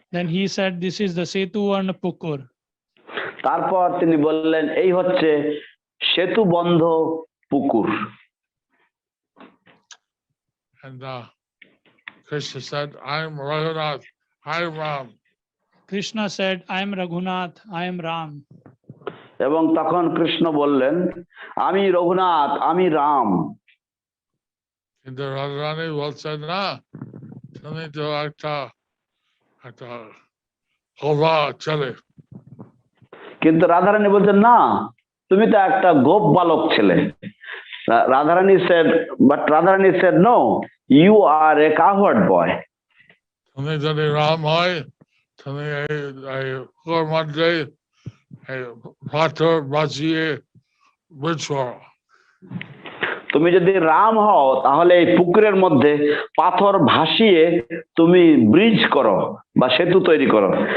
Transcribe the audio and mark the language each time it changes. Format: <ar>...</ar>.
<en>Then he said, this is the Setuvarna Pukur.</en> <bn>তারপর তিনি বললেন এই হচ্ছে সেতুবন্ধ পুকুর।</bn> <en>And Krishna said, I am Raghunath, I am Ram. Krishna said, I am Raghunath, I am Ram.</en> <bn>এবং তখন কৃষ্ণ বললেন আমি রঘুনাথ, আমি রাম। কিন্তু রাধারানী বলছেন না, তুমি তো একটা গোপা ছেলে। কিন্তু রাধারানী বলছেন না, তুমি তো একটা গোপ বালক ছেলে।</bn> <en>Radharani said, no, you are a cowherd boy.</en> <bn>তুমি যদি রাম হয়, তুমি এই পুকুর মধ্যে পাথর ভাসিয়ে ব্রিজ করো। তুমি যদি রাম হও তাহলে এই পুকুরের মধ্যে পাথর ভাসিয়ে তুমি ব্রিজ করো বা সেতু তৈরি করো।</bn>